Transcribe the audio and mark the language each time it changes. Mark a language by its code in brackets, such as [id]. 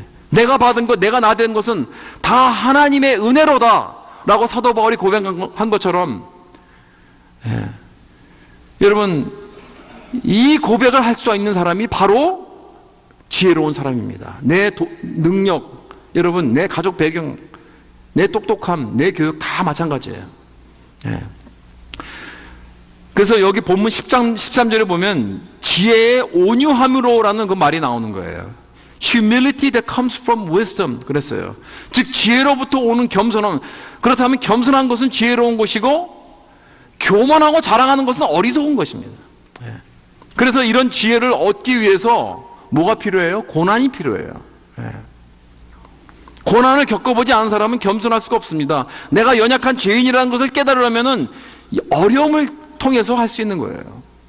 [ko] 내가 받은 것, 내가 나된 것은 다 하나님의 은혜로다 라고 사도 바울이 고백한 것처럼, 여러분, 이 고백을 할 수 있는 사람이 바로 지혜로운 사람입니다. 내 능력, 여러분, 내 가족 배경, 내 똑똑함, 내 교육 다 마찬가지예요. 그래서 여기 본문 13절에 보면 지혜의 온유함으로라는 그 말이 나오는 거예요. [en] Humility that comes from wisdom [ko] 그랬어요. 즉 지혜로부터 오는 겸손함. 그렇다면 겸손한 것은 지혜로운 것이고 교만하고 자랑하는 것은 어리석은 것입니다. 그래서 이런 지혜를 얻기 위해서 뭐가 필요해요? 고난이 필요해요. 고난을 겪어보지 않은 사람은 겸손할 수가 없습니다. 내가 연약한 죄인이라는 것을 깨달으려면 어려움을 통해서 할 수 있는 거예요.